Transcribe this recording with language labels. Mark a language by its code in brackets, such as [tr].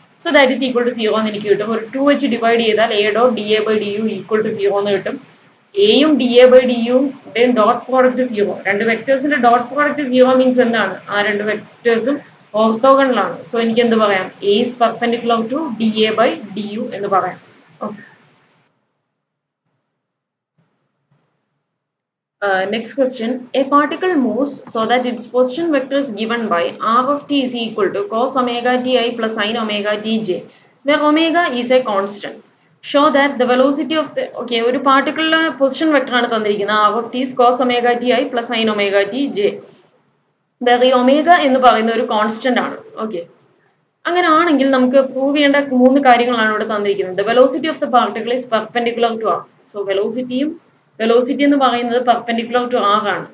[en] so that is equal to 0 [ml] എന്ന് എനിക്ക് കിട്ടും. [en] ഒരു 2 വെച്ച് ഡിവൈഡ് ചെയ്താൽ A dot D A by D U equal to 0 [ml] എന്ന് കിട്ടും. എയും ഡി എ ബൈ ഡി യും ഡോട്ട് പ്രോഡക്റ്റ് 0. രണ്ട് വെക്ടേഴ്സിന്റെ ഡോട്ട് പ്രോഡക്റ്റ് 0 മീൻസ് എന്താണ്? ആ രണ്ട് വെക്ടേഴ്സും ഓർത്തോഗണലാണ്. സോ എനിക്ക് എന്ത് പറയാം? [en] A is perpendicular to D A by D U [ml] എന്ന് പറയാം. [en] Okay, next question. A particle moves so that its position vector is given by r of t is equal to cos omega t I plus sin omega t j, where omega is a constant. Show that the velocity of the [ml] ഒരു പാർട്ടിക്കിളിലെ position vector ആണ് തന്നിരിക്കുന്നത്. [en] r of t is cos omega t I plus sin omega t j. [ml] വേറെ ഈ omega എന്ന് പറയുന്ന ഒരു constant ആണ്. Okay, അങ്ങനെ ആണെങ്കിൽ നമുക്ക് പ്രൂവ് ചെയ്യേണ്ട 3 കാര്യങ്ങളാണ് ഇവിടെ തന്നിരിക്കുന്നത്. [en] The velocity of the particle is perpendicular to R. So velocity [ml] എന്ന് പറയുന്നത് [en] Perpendicular to R ആണ്.